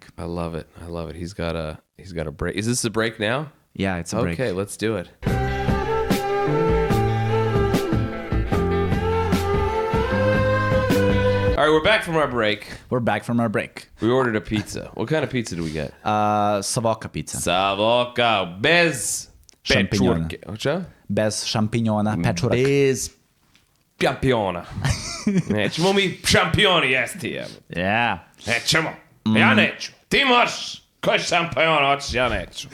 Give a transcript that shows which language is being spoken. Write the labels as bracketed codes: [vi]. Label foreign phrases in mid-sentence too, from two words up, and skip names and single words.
[en] I love it. I love it. He's got a break. Is this a break now? Yeah, it's a break. Okay, let's do it. All right, we're back from our break. We ordered a pizza. What kind of pizza do we get? Savoca pizza. [sr] Savoca bez Šampinjona. Pečurke. Bez šampinjona, pečurak. Bez šampiona. Nećemo mi šampioni jesti. [en] Yeah. [sr] Nećemo. Ja neću. Ti možeš. Koji šampion hoćeš, ja neću.